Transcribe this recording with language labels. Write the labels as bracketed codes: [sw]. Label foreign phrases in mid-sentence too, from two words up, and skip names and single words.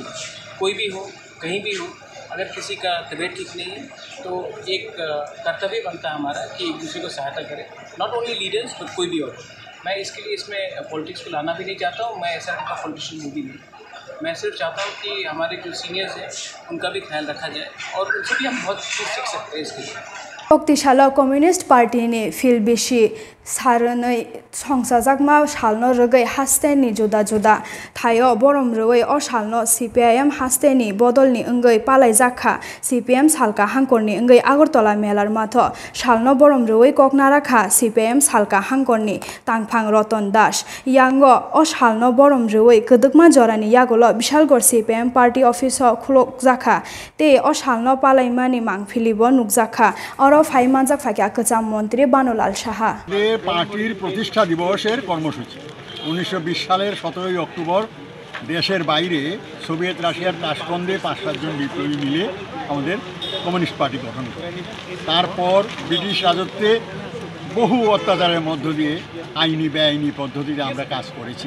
[hi] कोई भी हो, कहीं भी हो, अगर किसी का तबीयत ठीक नहीं है तो एक कर्तव्य बनता है हमारा कि एक दूसरे को सहायता करें, [en] not only leaders but [hi] कोई भी और। मैं इसके लिए इसमें पॉलिटिक्स को लाना भी नहीं चाहता हूँ, मैं ऐसा का पॉलिटिशियन हूँ भी नहीं। मैं सिर्फ चाहता हूँ कि हमारे जो सीनियर्स हैं उनका भी ख्याल रखा जाए, और उनसे भी हम बहुत कुछ सीख सकते हैं इसके लिए। [trp] Koktishala Communist Party ni fil bishi sarnoi songsajak ma salno rogai hasteni juda juda thayo borom roi o salno CPIM hasteni bodolni ongai palaijakha CPM salka hangkorni ongai Agartala melar matho salno borom roi koknarakha CPM salka hangkorni tangphang Roton Das yango o salno borom roi kodukma jorani yagolo Bishalgor CPM [en] party office [trp] o khulokjakha te o salno palaimani mangphilibo nukjakha oro ফাইমানজাক ফাঁকা কচাম মন্ত্রী বানুলাল সাহা [bn] পার্টির প্রতিষ্ঠা দিবসের কর্মসূচি 1920 সালের 17 অক্টোবর দেশের বাইরে সোভিয়েত রাশিয়ার তাশকন্দে 5-7 জন বিপ্লবী মিলে আমাদের কমিউনিস্ট পার্টি গঠন করে। তারপর ব্রিটিশ রাজত্বে বহু অত্যাচারের মধ্য দিয়ে আইনি বেআইনি পদ্ধতিতে আমরা কাজ করেছি।